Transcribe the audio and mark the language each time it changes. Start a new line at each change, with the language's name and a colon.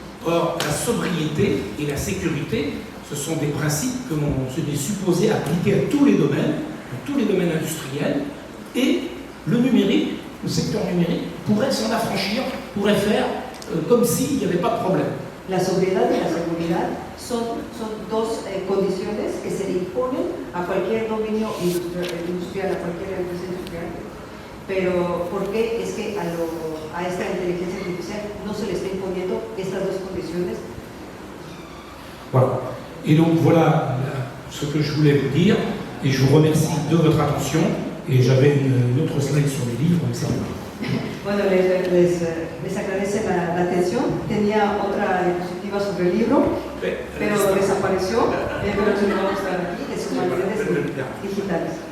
French: Or, la sobriété et la sécurité, ce sont des principes que l'on est supposé appliquer à tous les domaines industriels, et le numérique, le secteur numérique, pourrait s'en affranchir, pourrait faire comme s'il n'y avait pas de problème.
Spanish: La sobriedad y la seguridad son dos condiciones que se le imponen a cualquier dominio industrial, a cualquier empresa industrial. Pero ¿por qué es que a esta inteligencia artificial no se le está imponiendo estas dos condiciones?
French: Voilà. Et donc voilà ce que je voulais vous dire, et je vous remercie de votre attention. Et j'avais une autre slide sur les livres, etc.
Spanish: Bueno, les agradece la atención. Tenía otra diapositiva sobre el libro, pero desapareció. Pero lo vamos a mostrar aquí, de sus materiales digitales.